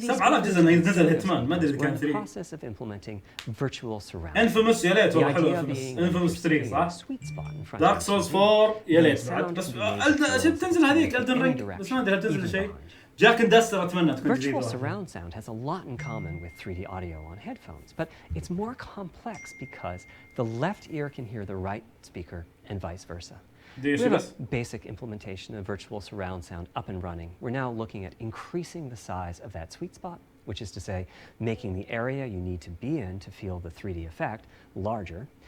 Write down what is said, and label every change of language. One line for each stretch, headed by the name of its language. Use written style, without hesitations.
Arabic: 7000 جزء نزل هيتمان ما ادري اذا كان 3.
English: process of implementing virtual surround.
Arabic: انفيموس يا ليت والله حلو انفيموس 3 صح. دارك سولز 4 يا ليت بعد بس تنزل هذيك الدن رينج بس ما ادري هل تنزل شيء. جاك اندستر اتمنى تكون جديده.
English: Virtual surround sound has a lot in common with 3D audio on headphones, but it's more complex because the left ear can hear the right speaker and vice versa. We have a basic implementation of virtual surround sound up and running. We're now looking at increasing the size of that sweet spot, which is to say, making the area you need to be in to feel the 3D effect larger.